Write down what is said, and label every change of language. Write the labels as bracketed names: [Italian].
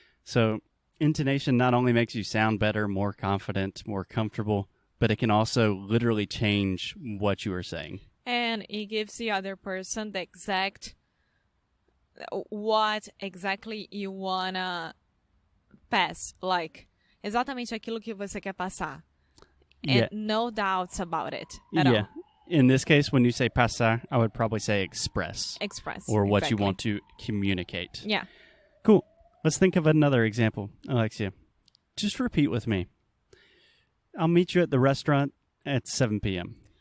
[English] So intonation not only makes you sound better, more confident, more comfortable, but it can also literally change what you are saying. And it gives the other person the exact, what exactly you wanna pass. [Portuguese] Like, exatamente aquilo que você quer passar. [English] And no doubts about it at all. In this case, when you say pasar, I would probably say express. Express. Or what exactly. you want to communicate. Yeah. Cool. Let's think of another example, Alexia. Just repeat with me. I'll meet you at the restaurant at 7 p.m.